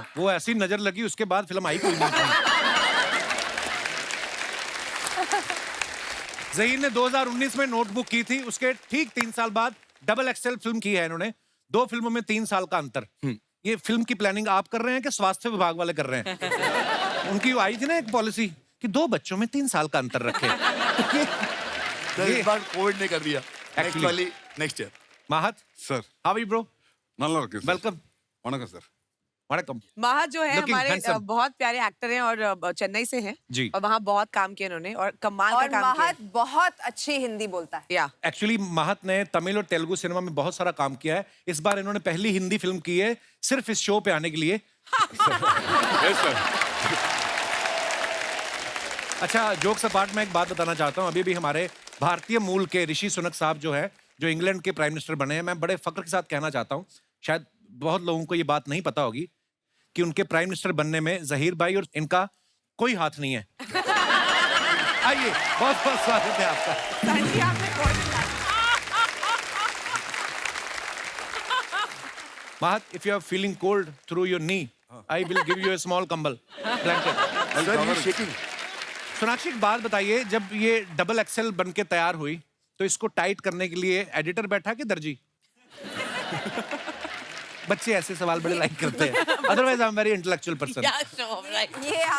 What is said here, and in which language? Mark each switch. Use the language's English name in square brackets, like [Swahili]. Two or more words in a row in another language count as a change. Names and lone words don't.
[Hindi] वो ऐसी नजर लगी, उसके बाद फिल्म आई कोई नहीं थी। जहीर ने 2019 में नोटबुक की थी, उसके ठीक 3 साल बाद डबल एक्सेल फिल्म की है इन्होंने। 2 फिल्मों में 3 साल का अंतर। ये फिल्म की प्लानिंग आप कर रहे हैं कि स्वास्थ्य विभाग वाले कर रहे हैं? उनकी आई थी ना एक पॉलिसी कि 2 बच्चों में 3 साल का अंतर रखे। सर इस बार कोविड ने कर दिया। [English] Actually- next year. [Hindi] महत [Tamil] சார் [English] how are you bro? [Tamil] நல்லா இருக்கு சார். [Hindi] वेलकम। [Tamil] வணக்கம் சார். [Hindi] वणकम। महत जो है [English] Looking [Hindi] हमारे [English] handsome. [Hindi] बहुत प्यारे एक्टर हैं, और चेन्नई से हैं जी। और वहाँ बहुत काम किया इन्होंने, और कमाल का और काम किया। महत बहुत अच्छी हिंदी बोलता है। या एक्चुअली महत ने तमिल और तेलुगु सिनेमा में बहुत सारा काम किया है। इस बार इन्होंने पहली हिंदी फिल्म की है सिर्फ इस शो पे आने के लिए। [English] yes sir. [Hindi] अच्छा [English] jokes apart [Hindi] मैं एक बात बताना चाहता हूँ। अभी भी हमारे भारतीय मूल के ऋषि सुनक साहब जो है, जो इंग्लैंड के [English] prime minister [Hindi] बने हैं, मैं बड़े फक्र के साथ कहना चाहता हूँ, शायद बहुत लोगों को ये बात नहीं पता होगी कि उनके [English] prime minister [Hindi] बनने में जहीर भाई और इनका कोई हाथ नहीं है। आइए, बहुत बहुत स्वागत है आपका। सही आपने कोई [English] Mahat, if you are feeling cold through your knee, I will give you a small कंबल blanket. [Hindi] सर ये शेकिंग। सोनाक्षी एक बात बताइए, जब ये डबल एक्सेल बन के तैयार हुई तो इसको टाइट करने के लिए एडिटर बैठा कि दर्जी? बच्चे ऐसे सवाल बड़े लाइक करते हैं। [English] otherwise I am very intellectual person. [Hindi] ये आप